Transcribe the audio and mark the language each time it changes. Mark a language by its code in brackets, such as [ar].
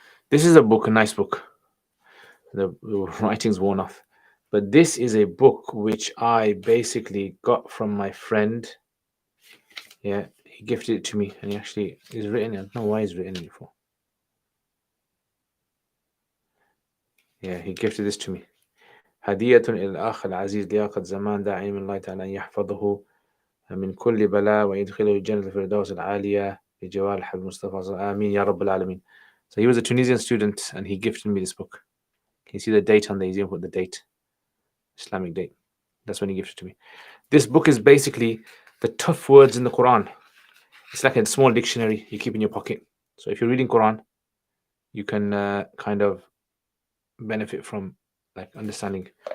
[en] This is a book, a nice book. The writing's worn off. But this is a book which I basically got from my friend. Yeah, he gifted it to me, and he actually is written. I don't know why he's written it for. Yeah, he gifted this to me. [ar] هدية إلى الأخ العزيز لياقة زمان داعي من الله تعالى أن يحفظه من كل بلاء ويدخله الجنة الفردوس العالية بجوار الحبيب المصطفى آمين يا رب العالمين. [en] So he was a Tunisian student and he gifted me this book. Can you see the date on there? He's even put the date, Islamic date. That's when he gifted it to me. This book is basically the tough words in the Quran. It's like a small dictionary you keep in your pocket. So if you're reading Quran, you can kind of benefit from like understanding.